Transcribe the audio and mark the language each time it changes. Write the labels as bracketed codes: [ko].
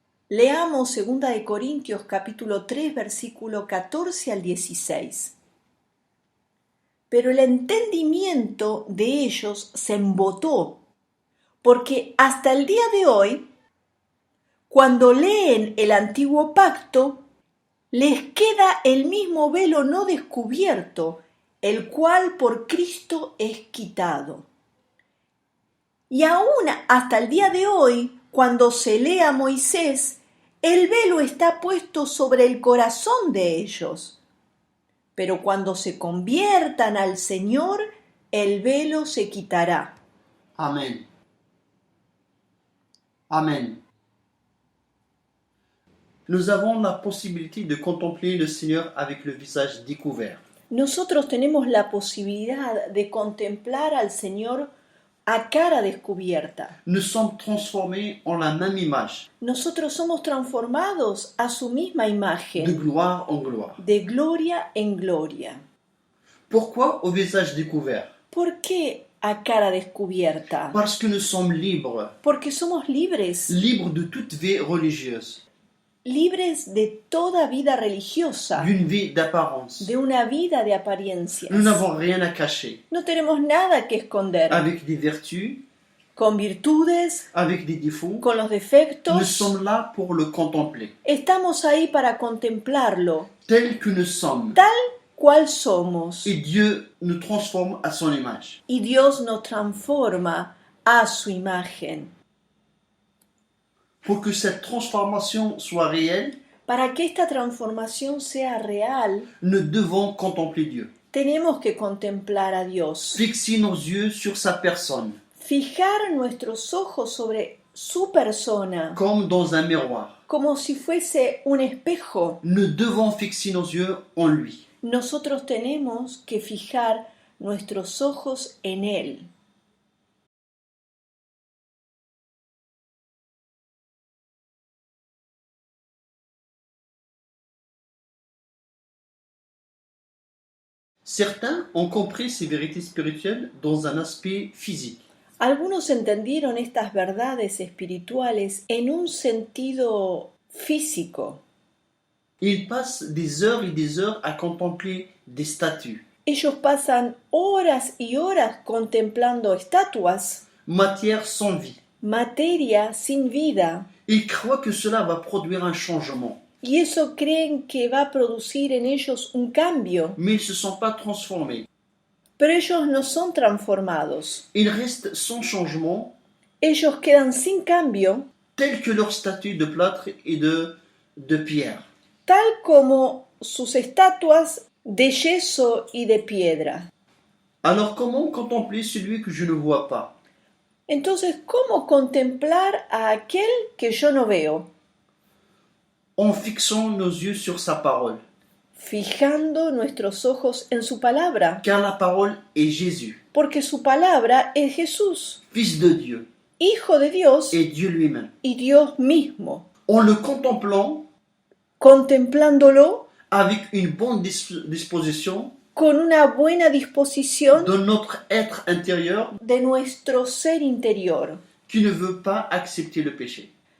[es] Leamos 2 de Corintios capítulo 3 versículo 14 al 16. Pero el entendimiento de ellos se embotó, porque hasta el día de hoy, cuando leen el antiguo pacto, les queda el mismo velo no descubierto, el cual por Cristo es quitado. Y aún hasta el día de hoy, cuando se lee a Moisés, el velo está puesto sobre el corazón de ellos. Pero cuando se conviertan al Señor, el velo se quitará. Amen. Amen. [fr] Nous avons la possibilité de contempler le Seigneur avec le visage découvert. [es] Nosotros tenemos la posibilidad de contemplar al Señor a cara descubierta. [fr] Nous sommes transformés en la même image, [es] Nosotros somos transformados a su misma [fr] de [es] imagen, [fr] gloire en gloire. [es] de gloria en gloria. [fr] Pourquoi au visage découvert? [es] ¿Por qué a cara descubierta? [fr] Parce que nous sommes libres, [es] Porque somos libres, [fr] libres de toute vie religieuse, [es] libres de toda vida religiosa, [fr] d'une vie d'apparence. [es] de una vida de apariencias. [fr] Nous n'avons rien à cacher, [es] No tenemos nada que esconder, [fr] avec des vertus, [es] con virtudes, [fr] avec des défauts. [es] con los [fr] Nous [es] defectos. [fr] sommes là pour le contempler, [es] Estamos ahí para contemplarlo, [fr] tel que nous sommes. [es] tal cual somos. [fr] Et Dieu nous transforme à son image. [es] Y Dios nos transforma a su imagen. [fr] Pour que cette transformation soit réelle, [es] Para que esta transformación sea real, [fr] nous devons contempler Dieu. [es] tenemos que contemplar a Dios. [fr] Fixer nos yeux sur sa personne, [es] Fijar nuestros ojos sobre su persona, [fr] comme dans un miroir. [es] como si fuese un espejo. [fr] Nous devons fixer nos yeux en lui. [es] Nosotros tenemos que fijar nuestros ojos en Él. [fr] Certains ont compris ces vérités spirituelles dans un aspect physique. [es] Algunos entendieron estas verdades espirituales en un sentido físico. [fr] Ils passent des heures et des heures à contempler des statues, [es] Ellos pasan horas y horas contemplando estatuas, [fr] matière sans vie. [es] materia sin vida, [fr] Ils croient que cela va produire un changement, [es] y eso creen que va a producir en ellos un cambio, [fr] mais ils ne se sont pas transformés. [es] pero ellos no son transformados. [fr] Ils restent sans changement, [es] Ellos quedan sin cambio, [fr] tels que leurs statues de plâtre et de pierre. [es] tal como sus estatuas de yeso y de piedra. [fr] Alors comment contempler celui que je ne vois pas? [es] Entonces, ¿cómo contemplar a aquel que yo no veo? [fr] En fixant nos yeux sur sa parole, [es] Fijando nuestros ojos en su palabra, [fr] car la parole est Jésus, [es] porque su palabra es Jesús, [fr] Fils de Dieu [es] Hijo de Dios [fr] et Dieu lui-même. [es] y Dios mismo. [fr] En le contemplant [es] Contemplándolo [fr] avec une bonne disposition [es] con una buena disposición [fr] de notre être intérieur [es] de nuestro ser interior, [fr] qui ne veut pas accepter le péché.